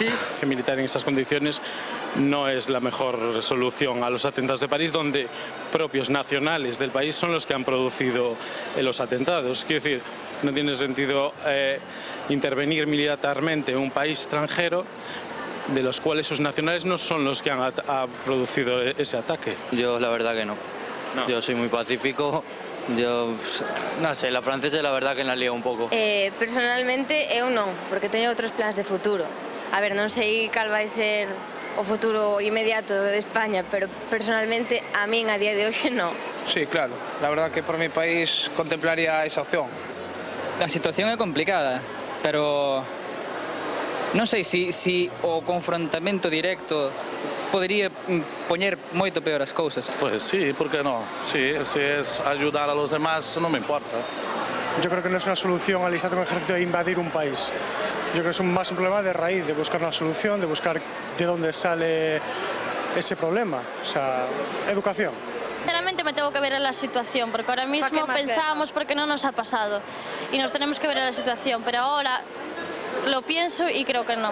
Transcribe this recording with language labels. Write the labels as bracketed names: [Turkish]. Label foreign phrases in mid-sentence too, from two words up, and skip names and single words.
[Spanish] La militar en esas condiciones no es la mejor solución a los atentados de París, donde propios nacionales del país son los que han producido los atentados. Quiero decir, no tiene sentido intervenir militarmente en un país extranjero de los cuales sus nacionales no son los que han producido ese ataque. Yo la verdad que no. Yo soy muy pacífico. Yo, [Galician] non sei, [Spanish] la francesa la verdad que la lía un pouco. [Galician] Personalmente eu non, porque teño outros plans de futuro. A ver, non sei cal vai ser o futuro inmediato de España, pero personalmente a min a día de hoxe non. [Spanish] Sí, claro. La verdad que por mi país contemplaría esa opción. [Galician] La situación é complicada, pero non sei se o confrontamento directo podría poner moito peor as cousas. [Spanish] Pues sí, ¿por qué no? Sí, si es ayudar a los demás, no me importa. Yo creo que no es una solución alistar un ejército e invadir un país. Yo creo que es más un problema de raíz, de buscar una solución, de buscar de dónde sale ese problema. O sea, educación. Sinceramente me tengo que ver en la situación, porque ahora mismo pensábamos porque no nos ha pasado y nos tenemos que ver en la situación, pero ahora lo pienso y creo que no.